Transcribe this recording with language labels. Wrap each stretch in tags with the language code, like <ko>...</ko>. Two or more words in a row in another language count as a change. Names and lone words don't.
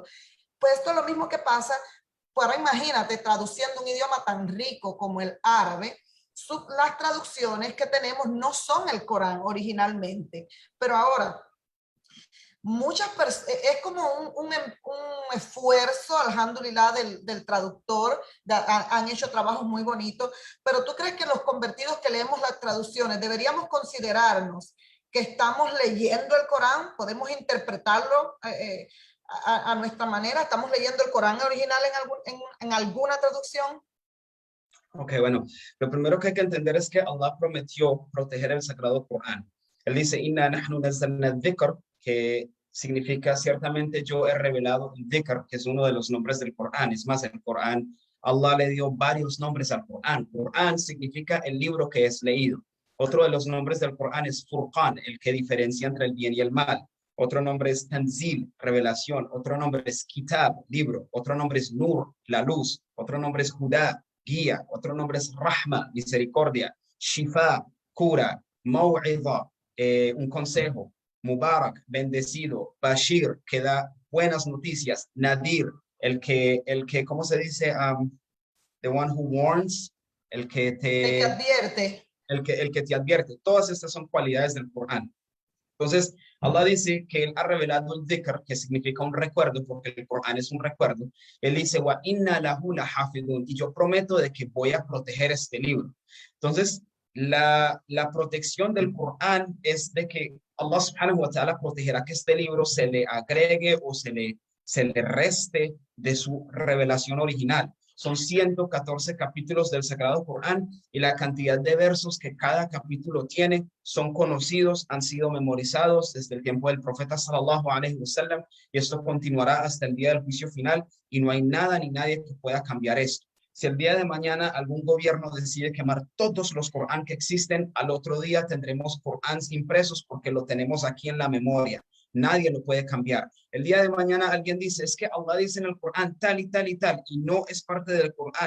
<es>Pues esto es lo mismo que pasa, pues ahora imagínate, traduciendo un idioma tan rico como el árabe, las traducciones que tenemos no son el Corán originalmente, pero ahora muchas personas, es como un esfuerzo, alhamdulillah, del traductor, han hecho trabajos muy bonitos, pero ¿tú crees que los convertidos que leemos las traducciones deberíamos considerarnos que estamos leyendo el Corán? ¿Podemos interpretarlo a nuestra manera? ¿Estamos leyendo el Corán original en alguna traducción? Ok, bueno, lo primero que hay que entender es que Allah prometió proteger el Sagrado Corán. Él dice,</es> <ar>إنا نحن نزلنا ذكر,</ar> <es>que significa ciertamente yo he revelado el dhikr, que es uno de los nombres del Corán. Es más, el Corán, Allah le dio varios nombres al Corán. Corán significa el libro que es leído. Otro de los nombres del Corán es Furqan, el que diferencia entre el bien y el mal. Otro nombre es Tanzil, revelación. Otro nombre es Kitab, libro. Otro nombre es Nur, la luz. Otro nombre es Huda, guía. Otro nombre es Rahma, misericordia. Shifa, cura. Maw'idha, un consejo. Mubarak, bendecido. Bashir, que da buenas noticias. Nadir, ¿cómo se dice?</es> <en>The one who warns,</en> <es>el que El que te, advierte. el que te advierte. Todas estas son cualidades del Corán. Entonces, Allah dice que Él ha revelado el dhikr, que significa un recuerdo, porque el Corán es un recuerdo. Él dice,</es> <ar>وإنا له لحافظون,</ar> <es>y yo prometo de que voy a proteger este libro. Entonces, la protección del Corán es de que Allah</es> <ar>سبحانه وتعالى</ar> <es>protegerá que este libro se le agregue o se le reste de su revelación original. Son 114 capítulos del Sagrado Corán y la cantidad de versos que cada capítulo tiene son conocidos, han sido memorizados desde el tiempo del profeta</es> <ar>صلى الله عليه وسلم</ar> <es>y esto continuará hasta el día del juicio final y no hay nada ni nadie que pueda cambiar esto. Si el día de mañana algún gobierno decide quemar todos los Corán que existen, al otro día tendremos Corán impresos porque lo tenemos aquí en la memoria. Nadie lo puede cambiar. El día de mañana alguien dice, es que Allah dice en el Corán tal y tal y tal, y no es parte del Corán.</es>